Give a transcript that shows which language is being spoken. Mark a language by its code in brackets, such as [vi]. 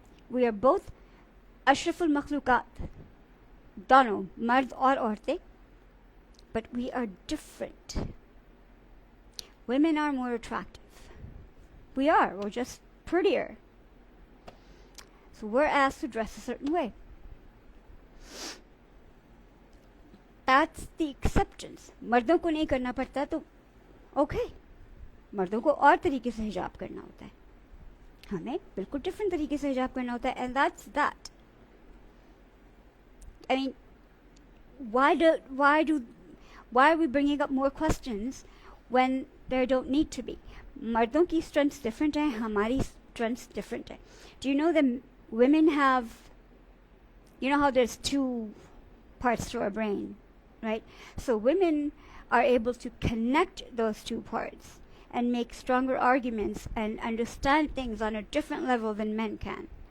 [en] We are both ashraful makhlukat, [hi] dono, mard aur aurtein, [en] but we are different. women are more attractive. We're just prettier. So we're asked to dress a certain way. That's the acceptance. [hi] मर्दों को नहीं करना पड़ता तो okay. मर्दों को और तरीके से हिजाब करना होता है, हमें बिल्कुल डिफरेंट तरीके से हिजाब करना होता है, [en] and that's that. I mean, why are we bringing up more questions when there don't need to be? [hi] मर्दों की strengths different है, हमारी strengths different है. [en] Do you know that women have, you know how there's two parts to our brain, right? So women are able to connect those two parts and make stronger arguments and understand things on a different level than men can.